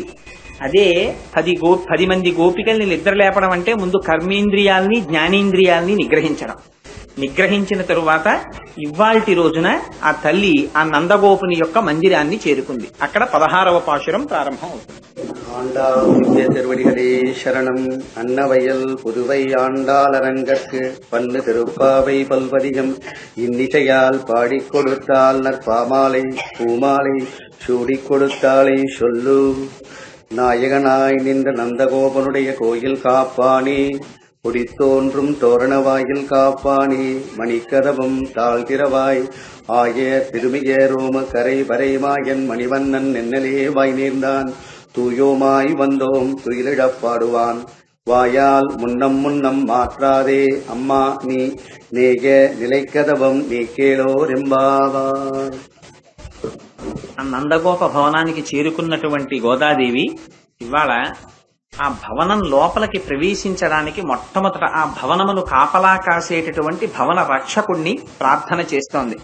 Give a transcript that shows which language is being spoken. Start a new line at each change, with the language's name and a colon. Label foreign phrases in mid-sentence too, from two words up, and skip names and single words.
Telugu: అదే 10 మంది గోపికల్ని నిద్రలేపడం అంటే ముందు కర్మేంద్రియాల్ని జ్ఞానేంద్రియాల్ని నిగ్రహించిన తరువాత ఇవాల్టి రోజున ఆ తల్లి ఆ నందగోపుని యొక్క మందిరాన్ని చేరుకుంది. అక్కడ 16వ పాశురం ప్రారంభం అవుతుంది.
Tamil: திருவடிகளே சரணம். அன்னவயல் புதுவை ஆண்டாளரங்கற்கு பன்னு திருப்பாவை பல்வதிகம் இன்னிசையால் பாடிக் கொடுத்தால் நற்பாமாலை பூமாலை சூடிக் கொடுத்தாளை சொல்லு. நாயகனாய் நின்ற நந்தகோபனுடைய கோயில் காப்பானே, குடித்தோன்றும் தோரண வாயில் காப்பானே, மணிக்கதவம் தாழ்த்திரவாய் ஆய திருமிக ரோம கரை வரைமாயன் மணிவண்ணன் நென்னலே வாய் நேர்ந்தான். தூயோமாய் வந்தோம் துயிலிடப் பாடுவான். வாயால் முன்னம் மாற்றாதே அம்மா நீ நேக நிலைக்கதவம் நீ కేళోరెంబావార్.
Telugu: ఆ నందగోప భవనానికి చేరుకున్నటువంటి గోదాదేవి ఇవాళ ఆ భవనం లోపలికి ప్రవేశించడానికి మొట్టమొదట ఆ భవనమును కాపలా కాసేటటువంటి భవన రక్షకుణ్ణి ప్రార్థన చేస్తోంది.